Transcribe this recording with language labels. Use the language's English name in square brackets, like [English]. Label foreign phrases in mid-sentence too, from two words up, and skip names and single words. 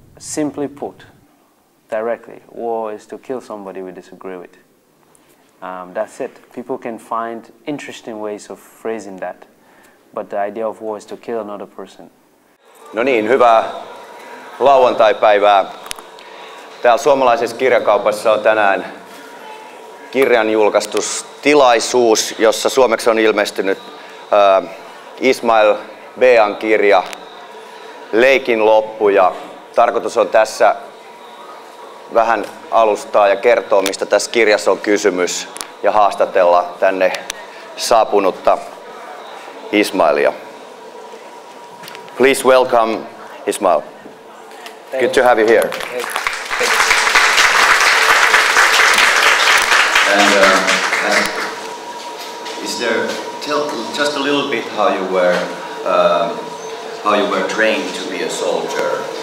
[English] simply put, directly, war is to kill somebody we disagree with. That's it. People can find interesting ways of phrasing that, but the idea of war is to kill another person. [Finnish] No niin, hyvää lauantai-päivää. Täällä suomalaisessa kirjakaupassa on tänään kirjan julkaistustilaisuus, jossa suomeksi on ilmestynyt Ishamel Beahan kirja Leikin loppu, ja tarkoitus on tässä vähän alustaa ja kertoa, mistä tässä kirjassa on kysymys, ja haastatella tänne saapunutta Ishamelia. [English] Please welcome Ishamel. Good to have you here. And tell just a little bit how you were trained to be a soldier.